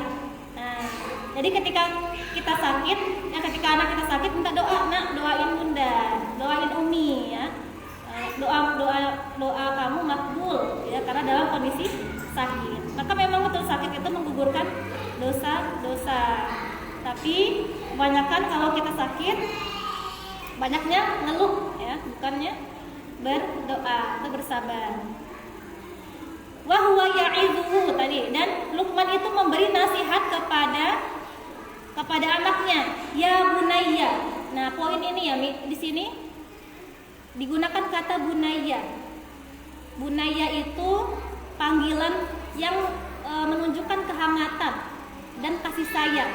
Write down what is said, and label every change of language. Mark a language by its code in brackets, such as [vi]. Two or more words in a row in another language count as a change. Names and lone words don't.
[id] Nah, jadi ketika kita sakit, ya ketika anak kita sakit minta doa, nak doain bunda, doain umi ya, doa kamu makbul ya karena dalam kondisi sakit. Maka memang betul sakit itu menggugurkan dosa-dosa. Tapi kebanyakan kalau kita sakit banyaknya ngeluh ya, bukannya berdoa atau bersabar. [ar] وهو يعظه [id] tadi, dan Luqman itu memberi nasihat kepada anaknya, [ar] يا بني. [id] Nah, poin ini ya di sini digunakan kata bunayya. Bunayya itu panggilan yang menunjukkan kehangatan dan kasih sayang.